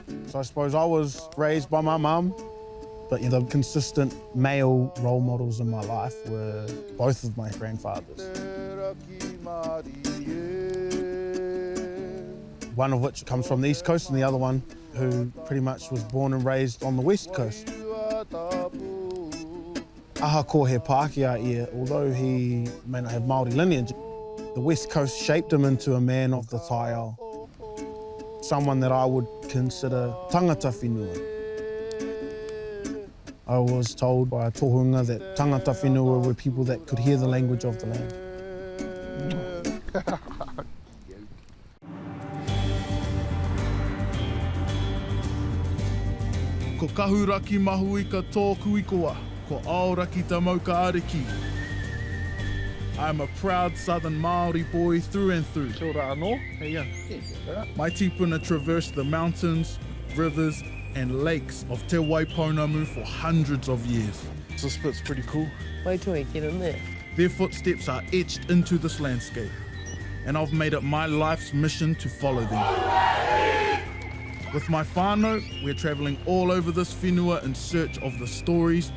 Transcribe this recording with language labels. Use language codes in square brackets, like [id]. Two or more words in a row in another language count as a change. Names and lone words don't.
[en] So I suppose I was raised by my mum, but the consistent male role models in my life were both of my grandfathers. One of which comes from the East Coast and the other one who pretty much was born and raised on the West Coast. [mi] Aha ko he Pākehā ia, [en] although he may not have Māori lineage, the West Coast shaped him into a man of the taiao. Someone that I would consider [mi] tangata whenua. [en] I was told by a tohunga that [mi] tangata whenua [en] were people that could hear the language of the land. [mi] Ko kahu raki mahu I ka tōku I koa, ko aoraki ta mau ka ariki. [en] I'm a proud southern Māori boy through and through. [mi] Kia ora anō. Hey, [en] My tipuna traversed the mountains, rivers and lakes of Te Waipounamu for hundreds of years. This bit's pretty cool. Wait till we get in there. Their footsteps are etched into this landscape, and I've made it my life's mission to follow them. With my whānau, we're travelling all over this whenua in search of the stories.